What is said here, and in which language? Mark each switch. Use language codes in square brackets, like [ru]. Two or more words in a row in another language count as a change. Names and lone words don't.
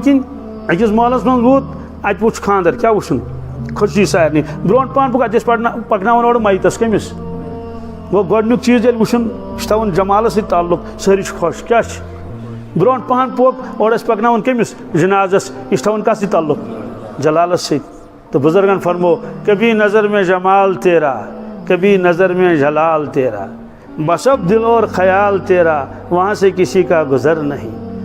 [ks] किन अकिस महलस मज वोत अत वो खानदर क्या वुन खुशी सारे ब्रो पान अत पकना और मैतस कमिस वो गोडनुक चीज ये वुन थवन जमालस ताल्लुक सारी खुश क्या ब्रो पान पोक और पकना कमिस जनाजस यह थवन कस ताल्लुक जलालस तो बुजुर्गन फरमो [ur] کبھی نظر میں جمال تیرا کبھی نظر میں جلال تیرا بسب دل اور خیال تیرا وہاں سے کسی کا گزر نہیں.